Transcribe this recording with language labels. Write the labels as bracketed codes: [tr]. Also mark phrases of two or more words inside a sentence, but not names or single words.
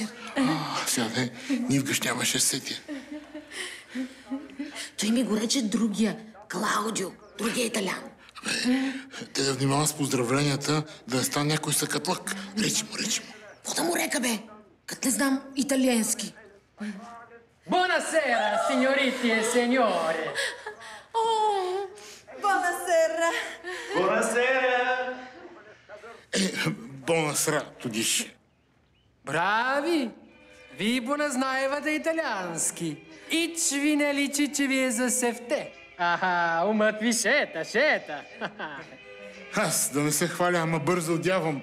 [bg] Сега де, ние вгъщ нямаше сетя. Той ми го рече другия, Клаудио, другия италян. Те да внимава с поздравленията, да не стане някой съкатлък. Речи му. Какво да му река, бе? Като не знам италиански. [it] Buonasera, signoriti e signore. Buonasera. Buonasera. [bg] Бонасера, тодиш. Брави! Вие знаевате италиански. Ич ви не личи, че ви е за севте. Аха, умът ви шета. Аз да не се хваля, ама бързо одявам.